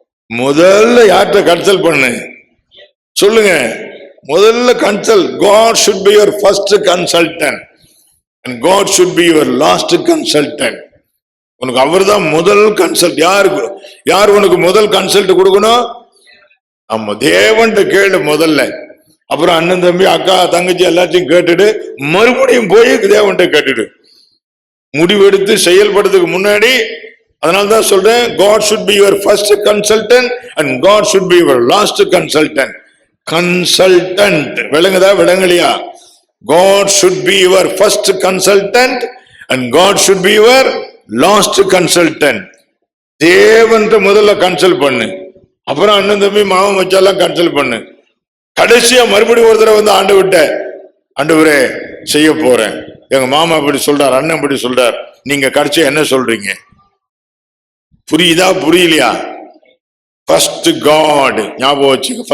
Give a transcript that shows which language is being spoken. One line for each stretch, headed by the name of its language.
Tamil: முதல்ல யார்கிட்ட கன்சல்ட் பண்ணு சொல்லுங்க. முதல்ல consult.
English: God should be your first consultant and God should be your last consultant.
Tamil: உனக்கு அவர் தான் முதல் கன்சல்ட். யார் உனக்கு முதல் கன்சல்ட் கொடுக்கணும்? ஆமா, தேவன்கிட்ட கேளு முதல்ல. அப்புறம் அண்ணன் தம்பி அக்கா தங்கச்சி எல்லாத்தையும் கேட்டுட்டு மறுபடியும் போய் தேவன்கிட்ட கேட்டுடு. முடிவெடுத்து செயல்படுறதுக்கு முன்னாடி. அதனால்தான் சொல்றேன்,
English: God should be your first consultant and God should be your last consultant.
Tamil: Consultant விளங்குதா? விளங்கலையா?
English: God should be your first consultant and God should be your last consultant.
Tamil: தேவன்கிட்ட முதல்ல கன்சல்ட் பண்ணு, அப்புறம் அண்ணன் தம்பி மாமன் மச்சாலாம் கன்சல்ட் பண்ணு. கடைசியா மறுபடியும் ஒரு தடவை வந்து ஆண்டவரே செய்ய போறேன், எங்க மாமா இப்படி சொல்றார், அண்ணன் இப்படி சொல்றார், நீங்க கடைசியா என்ன சொல்றீங்க? புரியுதா புரியலையா? ஃபர்ஸ்ட் காட் ஞாபகம் வச்சுக்க.